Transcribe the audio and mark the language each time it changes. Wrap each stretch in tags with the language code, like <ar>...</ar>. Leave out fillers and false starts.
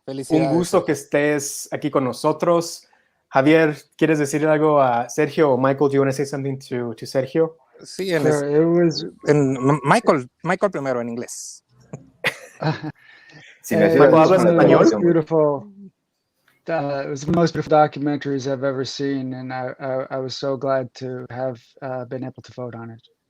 <es>Un gusto que estés aquí con nosotros. Javier, ¿quieres decir algo a Sergio?</es> <en>O Michael, do you want to say something to Sergio?</en> <es>Sí, Michael primero en inglés. Si me ayudas, ¿hablas español?</es> <en>Beautiful. It was the most beautiful documentaries I've ever seen, and I was so glad to have been able to vote on it.</en>